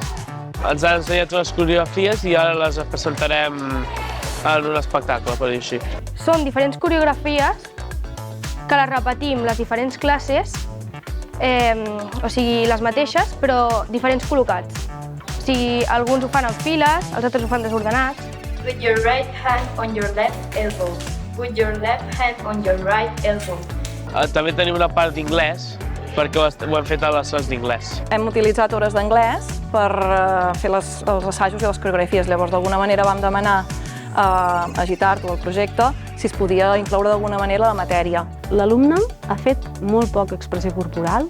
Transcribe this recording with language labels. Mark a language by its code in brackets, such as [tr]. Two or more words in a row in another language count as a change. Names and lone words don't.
[ca] Ens ha ensenyat unes coreografies i ara les presentarem en un espectacle, per dir així. Són diferents coreografies que les repetim les diferents classes, o sigui, les mateixes, però diferents col·locats. O sigui, alguns ho fan en files, els altres ho fan desordenats. [en] Put your right hand on your left elbow. Put your left hand on your right elbow. [ca] També tenim una part d'anglès, perquè ho hem fet a les classes d'anglès. Hem utilitzat hores d'anglès per fer els assajos i les coreografies. Llavors, d'alguna manera vam demanar a Agitart o al projecte si es podia incloure d'alguna manera la matèria. L'alumne ha fet molt poca expressió corporal.